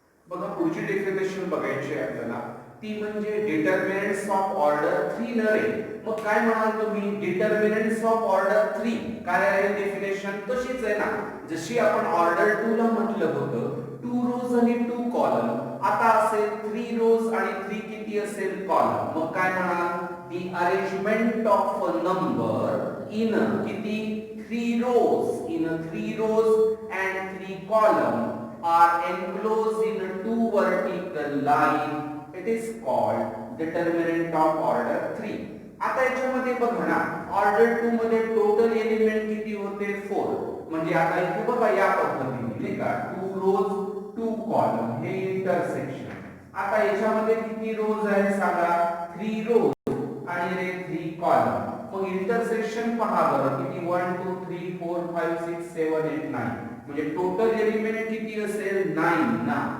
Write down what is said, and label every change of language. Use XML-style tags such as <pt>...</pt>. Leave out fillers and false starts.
<mr>बघा पुढची डेफिनेशन बघायची आहे आपल्याला, ती म्हणजे डिटरमिनेंट्स ऑफ ऑर्डर 3 न रे। मग काय म्हणाल तुम्ही, डिटरमिनेंट्स ऑफ ऑर्डर 3 काय आहे डेफिनेशन, तशीच आहे ना जशी आपण ऑर्डर 2 ला म्हटलं होतं, 2 रोज आणि 2 कॉलम, आता असेल 3 रोज आणि 3 किती असेल कॉलम। मग काय म्हणाल,</mr> <en>the arrangement of a number in किती 3 rows, in 3 rows and 3 column are enclosed in 2 vertical line, it is called determinant of order 3।</en> <mr>आता याच्यामध्ये बघा ना, ऑर्डर 2 मध्ये टोटल एलिमेंट किती होते 4, म्हणजे आता इथे बघा या पद्धतीने नाही का, 2 rows टू कॉलम हे इंटरसेक्शन. आता याच्यामध्ये किती रोज आहे सांगा? 3 रोज आणि रे 3 कॉलम. मग इंटरसेक्शन पहा बरं किती 1 2 3 4 5 6 7 8 9 म्हणजे टोटल एलिमेंट किती असेल 9 ना.</mr>